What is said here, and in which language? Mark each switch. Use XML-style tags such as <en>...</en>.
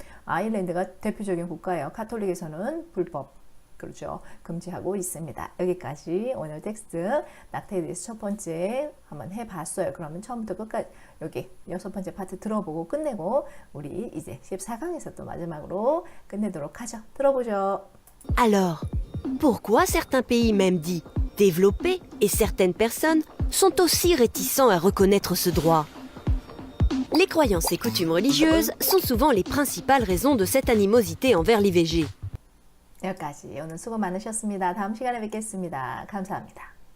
<ko>아일랜드가 대표적인 국가예요. 카톨릭에서는 불법 그렇죠. 금지하고 있습니다. 여기까지 오늘 텍스트 낙태에 대해서 첫 번째 한번 해봤어요. 그러면 처음부터 끝까지 여기 6번째 파트 들어보고 끝내고 우리 이제 14강에서 또 마지막으로 끝내도록 하죠. 들어보죠.</ko> <fr>Alors, pourquoi certains pays, même dits développés, et certaines personnes sont aussi réticents à reconnaître ce droit? Les croyances et coutumes religieuses sont souvent les principales raisons de cette animosité envers l'IVG.</fr> <ko>여기까지 오늘 수고 많으셨습니다. 다음 시간에 뵙겠습니다. 감사합니다.</ko>